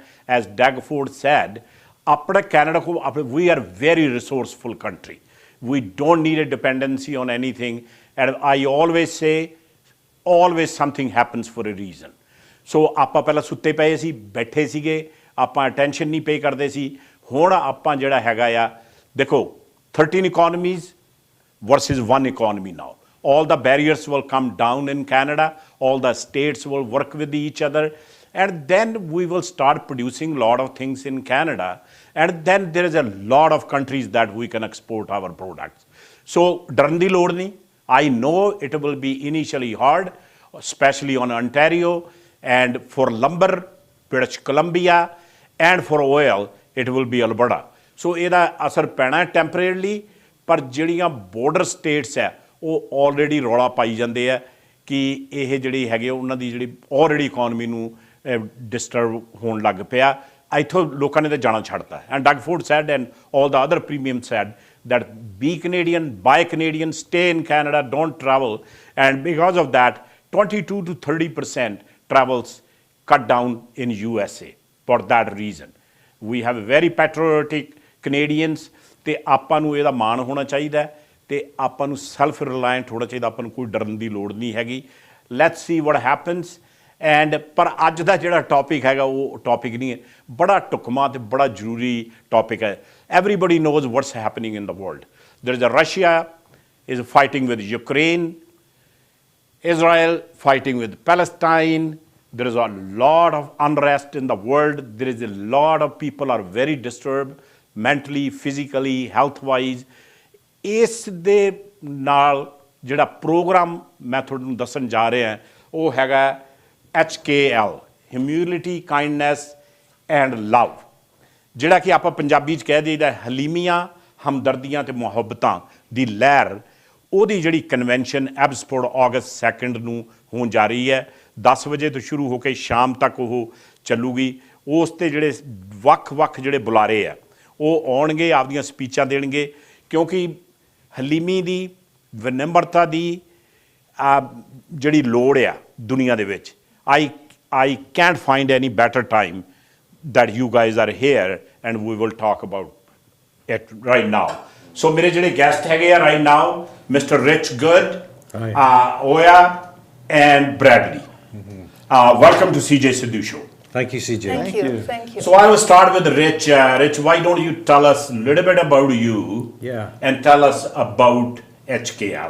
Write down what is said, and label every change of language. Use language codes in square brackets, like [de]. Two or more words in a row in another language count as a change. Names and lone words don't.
[en] As Doug Ford said, [pa] ਆਪਣੇ ਕੈਨੇਡਾ ਕੋਲ [en] We are very resourceful country, we don't need a dependency on anything, and I always say always something happens for a reason. [pa] ਸੋ ਆਪਾਂ ਪਹਿਲਾਂ ਸੁੱਤੇ ਪਏ ਸੀ, ਬੈਠੇ ਸੀਗੇ, ਆਪਾਂ ਅਟੈਂਸ਼ਨ ਨਹੀਂ ਪੇ ਕਰਦੇ ਸੀ। ਹੁਣ ਆਪਾਂ ਜਿਹੜਾ ਹੈਗਾ ਆ, ਦੇਖੋ [en] 13 economies versus 1 economy now. All the barriers will come down in Canada, all the states will work with each other, and then we will start producing a lot of things in Canada, and then there is a lot of countries that we can export our products. [pa] So ਡਰਨ ਦੀ ਲੋੜ ਨਹੀਂ। [en] I know it will be initially hard, especially on Ontario, and for lumber, British Columbia, and for oil, it will be Alberta. [pa] So ਇਹਦਾ ਅਸਰ ਪੈਣਾ ਟੈਂਪਰੇਰਲੀ, ਪਰ ਜਿਹੜੀਆਂ [en] border states [pa] ਹੈ ਉਹ ਆਲਰੇਡੀ ਰੌਲਾ ਪਾਈ ਜਾਂਦੇ ਆ ਕਿ ਇਹ ਜਿਹੜੀ ਹੈਗੇ ਉਹਨਾਂ ਦੀ ਜਿਹੜੀ [en] already economy [pa] ਨੂੰ ਡਿਸਟਰਬ ਹੋਣ ਲੱਗ ਪਿਆ। ਇੱਥੋਂ ਲੋਕਾਂ ਨੇ ਤਾਂ ਜਾਣਾ ਛੱਡਤਾ। [en] And Doug Ford said and all the other premium said that be Canadian, buy Canadian, stay in Canada, don't travel. And because of that, 22 to 30% travels cut down in USA for that reason. We have very patriotic Canadians, [pa] ਤੇ ਆਪਾਂ ਨੂੰ ਇਹਦਾ ਮਾਣ ਹੋਣਾ ਚਾਹੀਦਾ ਅਤੇ ਆਪਾਂ ਨੂੰ [en] self reliant [pa] ਹੋਣਾ ਚਾਹੀਦਾ। ਆਪਾਂ ਨੂੰ ਕੋਈ ਡਰਨ ਦੀ ਲੋੜ ਨਹੀਂ ਹੈਗੀ। [en] Let's see what happens. [pa] ਐਂਡ ਪਰ ਅੱਜ ਦਾ ਜਿਹੜਾ ਟੌਪਿਕ ਹੈਗਾ ਉਹ ਟੌਪਿਕ ਨਹੀਂ ਹੈ, ਬੜਾ ਢੁਕਵਾਂ ਅਤੇ ਬੜਾ ਜ਼ਰੂਰੀ ਟੌਪਿਕ ਹੈ। [en] Everybody knows what's happening in the world. There is a Russia is fighting with Ukraine, Israel fighting with Palestine. There is a lot of unrest in the world. There is a lot of people are very disturbed mentally, physically, health-wise. [pa] ਇਸ ਦੇ ਨਾਲ ਜਿਹੜਾ ਪ੍ਰੋਗਰਾਮ ਮੈਂ ਤੁਹਾਨੂੰ ਦੱਸਣ ਜਾ ਰਿਹਾ ਉਹ ਹੈਗਾ HKL, [en] humility, kindness and love, [pa] ਜਿਹੜਾ ਕਿ ਆਪਾਂ ਪੰਜਾਬੀ 'ਚ ਕਹਿ ਦਈਦਾ ਹਲੀਮੀਆਂ, ਹਮਦਰਦੀਆਂ ਅਤੇ ਮੁਹੱਬਤਾਂ ਦੀ ਲਹਿਰ। ਉਹਦੀ ਜਿਹੜੀ ਕਨਵੈਨਸ਼ਨ ਐਬਸਫੋਰਡ ਅਗਸਤ 2 ਨੂੰ ਹੋਣ ਜਾ ਰਹੀ ਹੈ। 10 ਵਜੇ ਤੋਂ ਸ਼ੁਰੂ ਹੋ ਕੇ ਸ਼ਾਮ ਤੱਕ ਉਹ ਚੱਲੂਗੀ। ਉਸ 'ਤੇ ਜਿਹੜੇ ਵੱਖ ਜਿਹੜੇ ਬੁਲਾਰੇ ਆ ਉਹ ਆਉਣਗੇ, ਆਪਦੀਆਂ ਸਪੀਚਾਂ ਦੇਣਗੇ, ਕਿਉਂਕਿ ਹਲੀਮੀ ਦੀ ਵਿਨਮਰਤਾ ਦੀ ਜਿਹੜੀ ਲੋੜ ਆ ਦੁਨੀਆ ਦੇ ਵਿੱਚ। [en] I can't find any better time that you guys are here and we will talk about it right now. [pa] So ਮੇਰੇ ਜਿਹੜੇ ਗੈਸਟ ਹੈਗੇ ਆ [en] right now, Mr. Rich Good, Oya and Bradley. Welcome to CJ Sidhu Show. Thank you, CJ. Thank you. So I will start with Rich. Rich, why don't you tell us a little bit about you? Yeah. And tell us about HKL.